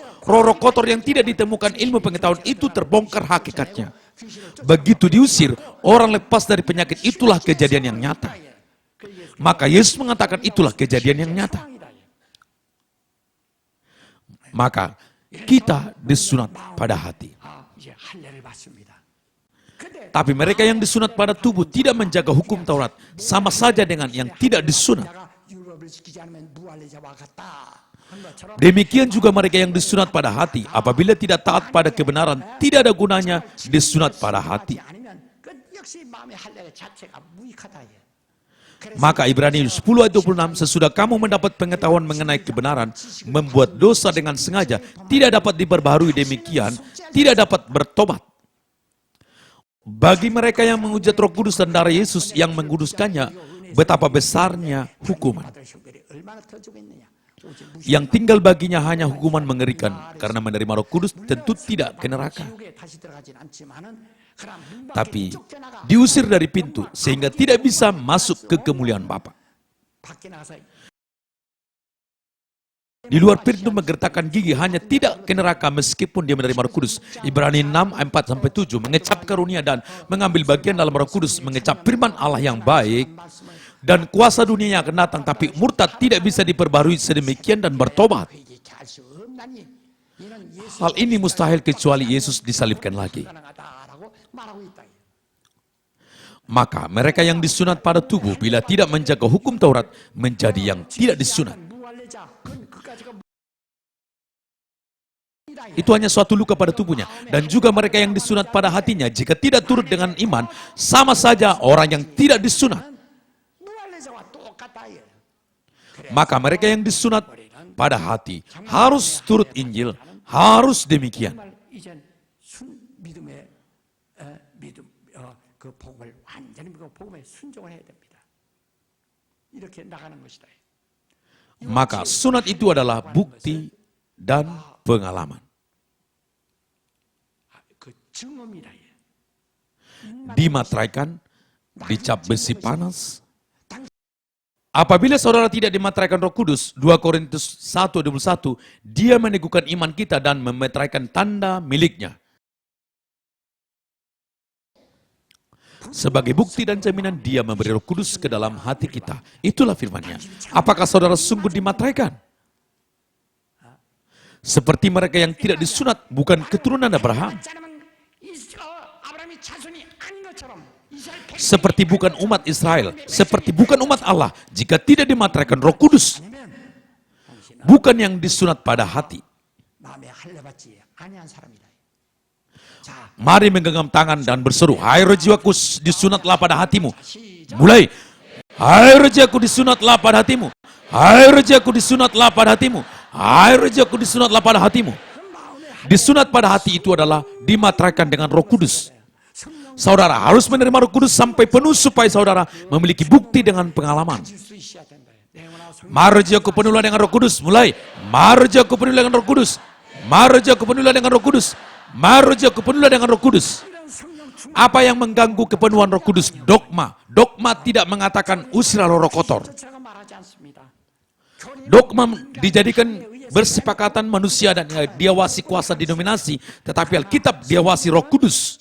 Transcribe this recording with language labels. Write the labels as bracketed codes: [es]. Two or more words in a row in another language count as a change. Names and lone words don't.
[id] Roh-roh kotor yang tidak ditemukan ilmu pengetahuan itu terbongkar hakikatnya. Begitu diusir, orang lepas dari penyakit, itulah kejadian yang nyata. Maka Yesus mengatakan itulah kejadian yang nyata. Maka kita disunat pada hati. [ko] 이제 할례를 받습니다. 근데 [id] Tapi mereka yang disunat pada tubuh tidak menjaga hukum Taurat, sama saja dengan yang tidak disunat. [ko] 내가 율법을 지키지 않으면 무할례자와 같다. 한 것처럼 [id] Demikian juga mereka yang disunat pada hati, apabila tidak taat pada kebenaran, tidak ada gunanya disunat pada hati. [ko] 아니면 그 역시 마음의 할례 자체가 무익하다. [id] Maka Ibrani 10 ayat 26, sesudah kamu mendapat pengetahuan mengenai kebenaran, membuat dosa dengan sengaja, tidak dapat diperbaharui, demikian, tidak dapat bertobat. Bagi mereka yang menghujat Roh Kudus dan darah Yesus yang menguduskannya, betapa besarnya hukuman. [ko] 받을 형들이 얼마나 더 주겠느냐. 오직 [id] Yang tinggal baginya hanya hukuman mengerikan, karena menerima Roh Kudus tentu tidak ke neraka. [ko] 지옥에 다시 들어가진 않지만은 그러나 문 밖에 [id] Tapi [ko] 쫓겨나가 [id] diusir dari pintu sehingga tidak bisa masuk ke kemuliaan Bapa. [ko] 밖에 나가서 [id] Di luar pintu menggertakkan gigi, hanya tidak ke neraka meskipun dia menerima Roh Kudus. Ibrani 6 ayat 4-7, mengecap karunia dan mengambil bagian dalam Roh Kudus, mengecap firman Allah yang baik dan kuasa dunia yang akan datang, tapi murtad tidak bisa diperbarui sedemikian dan bertobat. [ko] 회개케 할 수 없나니 이는 예수 [id] Hal ini mustahil kecuali Yesus disalibkan lagi. [ko] 가능하다라고 말하고 있다. [id] Maka mereka yang disunat pada tubuh bila tidak menjaga hukum Taurat menjadi yang tidak disunat. [ko] 무할례자 그건 그까지가 [id] Itu hanya suatu luka pada tubuhnya. Dan juga mereka yang disunat pada hatinya, jika tidak turut dengan iman, sama saja orang yang tidak disunat. [ko] 무할례자와 똑같다. [id] Maka mereka yang disunat pada hati harus turut Injil, harus demikian. [ko] 정말 이젠 믿음의 믿음 그 복음을 완전히 그 복음에 순종을 해야 됩니다. 이렇게 나가는 것이다. [id] Maka sunat itu adalah bukti dan pengalaman. [ko] 그 증언이다. [id] Dimateraikan, dicap besi panas. Apabila saudara tidak dimateraikan Roh Kudus, 2 Korintus 1:21, dia meneguhkan iman kita dan memeteraikan tanda miliknya. Sebagai bukti dan jaminan dia memberi Roh Kudus ke dalam hati kita. Itulah firman-Nya. Apakah saudara sungguh dimateraikan? Seperti mereka yang tidak disunat, bukan keturunan Abraham. [ko] 아브라함이 자손이 아닌 것처럼 이스라엘 백성이 [id] Seperti bukan umat Israel, seperti bukan umat Allah, jika tidak dimateraikan Roh Kudus. bukan yang disunat pada hati. [ko] 마음에 할례받지 아니한 사람이다. 자, [id] Mari menggenggam tangan dan berseru, hai roh jiwaku disunatlah pada hatimu. Mulai, hai roh jiwaku disunatlah pada hatimu. Hai roh jiwaku disunatlah pada hatimu. Hai roh jiwaku disunatlah pada hatimu. Disunat pada hati itu adalah dimateraikan dengan Roh Kudus. Saudara harus menerima Roh Kudus sampai penuh supaya saudara memiliki bukti dengan pengalaman. [ko] 줄 수 있어야 된다. 내 영혼아 성령 [id] Mari jiwaku penuhlah dengan Roh Kudus. Mulai, mari jiwaku penuhlah dengan Roh Kudus. Mari jiwaku penuhlah dengan Roh Kudus. Mari jiwaku penuhlah dengan Roh Kudus. [ko] 성령 충 [id] Apa yang mengganggu kepenuhan Roh Kudus? Dogma. Dogma tidak mengatakan usirlah roh kotor. [ko] 자체가 말하지 않습니다. [id] Dogma dijadikan bersepakatan manusia dan diawasi kuasa denominasi, tetapi Alkitab diawasi Roh Kudus.